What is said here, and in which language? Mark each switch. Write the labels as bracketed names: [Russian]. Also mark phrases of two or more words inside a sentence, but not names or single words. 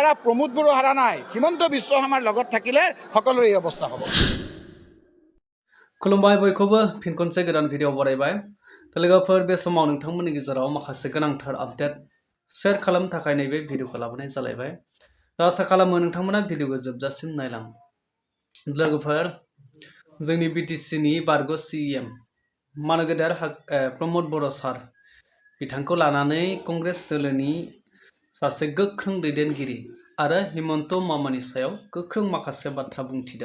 [Assamese] বেচাৰা প্ৰমোদ বড়ো হাৰা নাই হিমন্ত বিশ্ব শৰ্মাৰ লগত থাকিলে সকলোৰে এই অৱস্থা হ'ব। [Bodo] खुलुमबाय बयखौबो फिन खनसे गोदान भिडिअ बरायबाय। लोगोफोर बे समाव नोंथांमोननि गेजेराव माखासे गोनांथार [English] update share [Bodo] खालामनो थाखाय नैबे भिडिअखौ लाबोनाय जालायबाय। आसा खालामो नोंथांमोना भिडिअखौ जोबजासिम नायलां। लोगोफोर जोंनि बिटिसिनि बारग' सिएम मानगेदेर प्रमोद बर' सार बिथांखौ लानानै कंग्रेस दोलोनि सासे गोख्रों दैदेनगिरि आरो हिमन्त मामानि सायाव गोख्रों माखासे बाथ्रा बुंथिदों।